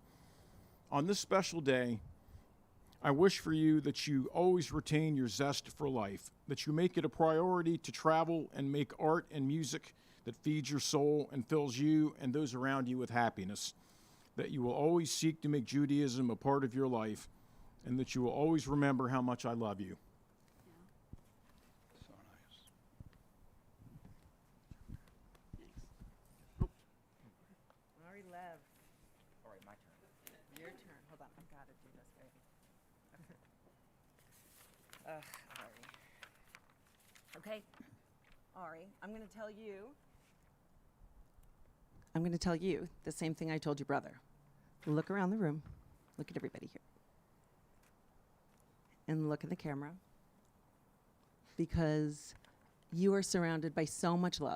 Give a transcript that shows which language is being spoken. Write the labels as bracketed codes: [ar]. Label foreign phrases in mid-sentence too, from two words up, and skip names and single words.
[en] On this special day, I wish for you that you always retain your zest for life, that you make it a priority to travel and make art and music that feeds your soul and fills you and those around you with happiness, that you will always seek to make Judaism a part of your life, and that you will always remember how much I love you. So nice. Ari Lev. All right, my turn. Your turn. Hold on. I've got to do this, baby. Ari. Okay. Ari, I'm going to tell you the same thing I told your brother. Look around the room. Look at everybody here. And look at the camera. Because you are surrounded by so much love.